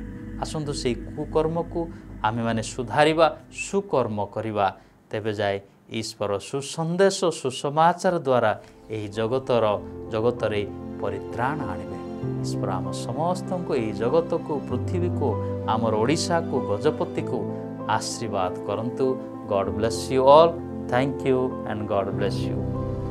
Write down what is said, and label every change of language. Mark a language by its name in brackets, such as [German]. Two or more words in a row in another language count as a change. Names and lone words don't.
[Odia] ଆସନ୍ତୁ ସେହି କୁକର୍ମକୁ ଆମେମାନେ ସୁଧାରିବା, ସୁକର୍ମ କରିବା। ତେବେ ଯାଏ ଈଶ୍ୱର ସୁସନ୍ଦେଶ, ସୁସମାଚାର ଦ୍ୱାରା ଏହି ଜଗତରେ ପରିତ୍ରାଣ ଆଣିବେ। ଈଶ୍ୱର ଆମ ସମସ୍ତଙ୍କୁ, ଏହି ଜଗତକୁ, ପୃଥିବୀକୁ, ଆମର ଓଡ଼ିଶାକୁ, ଗଜପତିକୁ ଆଶୀର୍ବାଦ କରନ୍ତୁ। [English] God bless you all. Thank you and God bless you.